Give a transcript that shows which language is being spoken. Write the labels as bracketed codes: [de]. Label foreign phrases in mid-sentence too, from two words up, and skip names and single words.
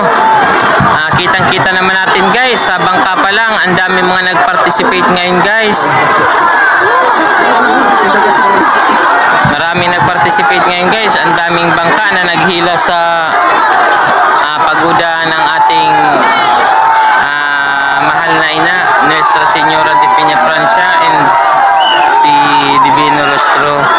[tl] Kitang kita naman natin guys, sa bangka pa lang ang dami mga nag-participate ngayon guys. Marami nag-participate ngayon guys, ang daming bangka na naghila sa pagoda ng ating mahal na Ina Nuestra Señora de Peña Francia and si Divino Rostro.